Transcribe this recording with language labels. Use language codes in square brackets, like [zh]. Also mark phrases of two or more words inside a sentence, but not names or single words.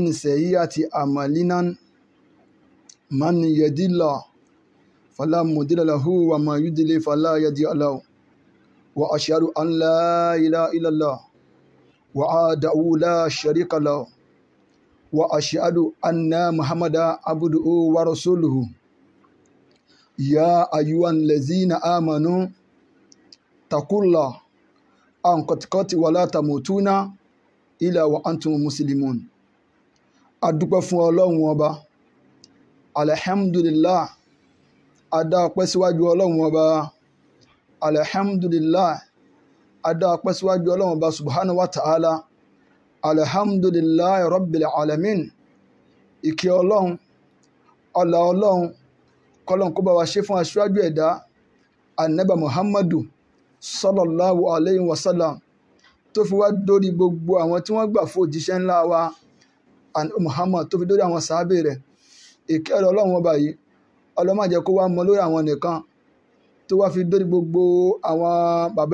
[ar] سيئات أعمالنا من يهد الله فلا مضل له وما يضلل فلا هادي له وأشهد أن لا إله إلا الله وحده لا شريك له وأشهد أن محمدا عبده ورسوله يا أيها الذين آمنوا اتقوا الله حق تقاته ولا تموتون إلا وأنتم مسلمون [yo] adúpẹ́ fún Ọlọ́run ọba alhamdulillah adá ọpẹ́ síwájú Ọlọ́run ọba alhamdulillah adá ọpẹ́ síwájú Ọlọ́run ọba [ar] سبحانه وتعالى الحمد لله رب العالمين [yo] ìkẹ́ Ọlọ́run ọlá Ọlọ́run kọ́lọ́n kó bá wa ṣe fún aṣíwájú ẹ̀dá [ar] النبي محمد صلى الله عليه وسلم [yo] tó fi wá dórí gbogbo àwọn tí wọ́n gbà fún òjíṣẹ́ ńlá wa Muhammad tó fi dórí àwọn sàábé rẹ̀ ìkẹ́ Ọlọ́run ọba yìí Ọlọ́run má jẹ́ kó wá mọ lórí àwọn nìkan tó wá fi dórí gbogbo àwọn bàbá